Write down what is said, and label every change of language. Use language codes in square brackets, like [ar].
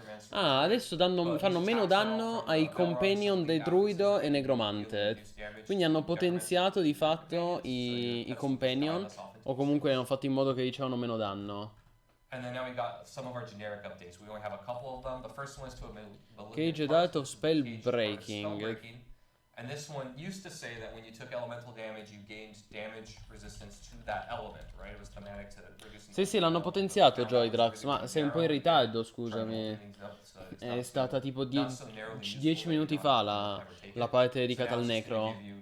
[it] Ah, adesso fanno meno danno ai companion del druido e negromante. Quindi hanno potenziato di fatto i companion, o comunque hanno fatto in modo che ricevano meno danno. [en] And then now we got some of our generic updates. We only have a couple of them. The first one is to a Cage Dart of Spell Breaking. And this one used to say that when you took elemental damage, you gained damage resistance to that element, right? It was thematic to reducing. [it] Sì, l'hanno potenziato Joydrax, ma sei un po' in ritardo, scusami. È stata tipo 10 minuti fa la parte dedicata al necro.